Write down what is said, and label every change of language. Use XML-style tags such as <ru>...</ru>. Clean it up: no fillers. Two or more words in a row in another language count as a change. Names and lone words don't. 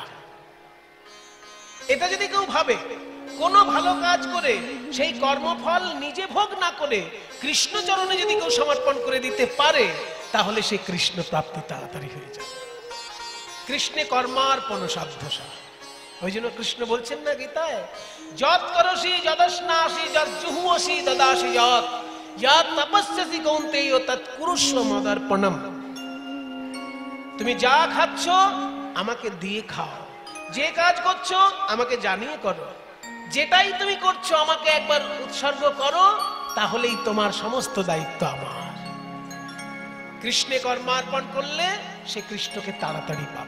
<bn>এটা যদি কেউ ভাবে, কোনো ভালো কাজ করে সেই কর্মফল নিজে ভোগ না করে কৃষ্ণ চরণে যদি কেউ সমর্পণ করে দিতে পারে, তাহলে সে কৃষ্ণ প্রাপ্তি তাড়াতাড়ি হয়ে যায়।</bn> <sa>কৃষ্ণে কর্মার্পণ সাধ্যসা।</sa> <bn>ওই জন্য কৃষ্ণ বলছেন না গীতায়,</bn> <sa>যৎ করসি যদস্নাসি যজ্জুহুসি দদাসি যৎ, যৎ তপস্যসি কৌন্তেয় তৎ কুরুষ্ব মদর্পণম।</sa> <bn>তুমি যা খাচ্ছ আমাকে দিয়ে খাও, যে কাজ করছো আমাকে জানিয়ে করো, যেটাই তুমি করছো আমাকে একবার উৎসর্গ করো, তাহলেই তোমার সমস্ত দায়িত্ব আমার। কৃষ্ণে কর্মার্পণ করলে সে কৃষ্ণকে তাড়াতাড়ি পাবে।</bn>